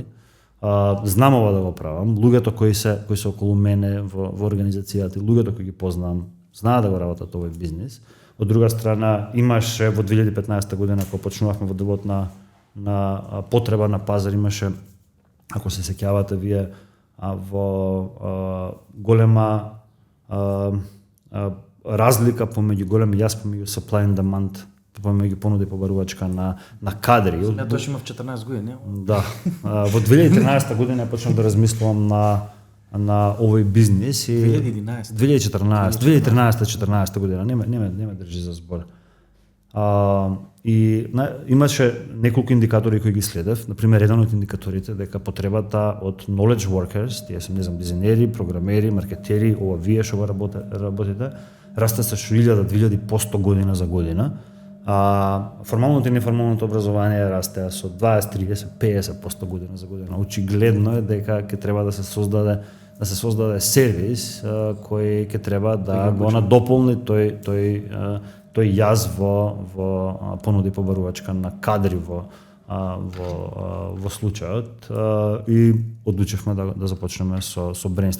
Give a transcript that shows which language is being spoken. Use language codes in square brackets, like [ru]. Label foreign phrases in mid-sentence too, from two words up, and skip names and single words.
[mk] Знам ова да го правам, луѓето кои се околу мене во организацијата, луѓето кои ги познавам, знаат да го работат овој бизнис. Од друга страна, имаше во 2015 година кога почнувавме во делот на потреба на пазар, имаше, ако се сеќавате вие, во голема разлика помеѓу [en] supply and demand, [mk] помеѓу понуда и побарувачка на кадри. Тоа што има в 14 години, не? Да. Во 2013 година почнав да размислувам на овој бизнис и 2013 година, не ме држи за збор. И имаше неколку индикатори кои ги следев, например еден од индикаторите дека потребата од [en] knowledge workers, [mk] тие се, не знам, дизајнери, програмери, маркетери, ова вие што го работите, расте со 1000-2000% година за година. Формалното и неформалното образование расте со 20-30-50% година за година. Очигледно е дека ќе треба да се создаде сервис кој ќе треба да го надополни тој јаз во понуда и побарувачка на кадри во случајот, и одлучивме да започнеме со Brainster.